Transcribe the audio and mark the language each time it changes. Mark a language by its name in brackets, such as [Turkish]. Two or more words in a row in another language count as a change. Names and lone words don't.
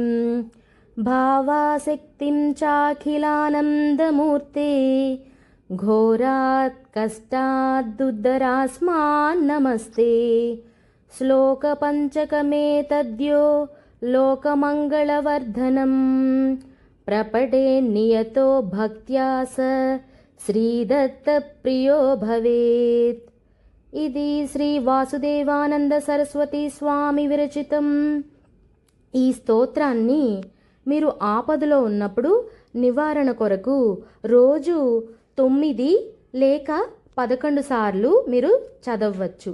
[Sanskrit] भावासक्तिं चाखिलानन्दमूर्ते घोरात् कष्टादुद्धरास्मान् नमस्ते। श्लोकपञ्चकमेतद्यो लोकमङ्गलवर्धनं प्रपठे नियतो भक्त्या स श्रीदत्तप्रियो भवेत्। [Telugu] ఇది శ్రీ వాసుదేవానంద సరస్వతి స్వామి విరచితం. ఈ స్తోత్రాన్ని మీరు ఆపదలో ఉన్నప్పుడు నివారణ కొరకు రోజు 9 లేక 11 సార్లు మీరు చదవచ్చు.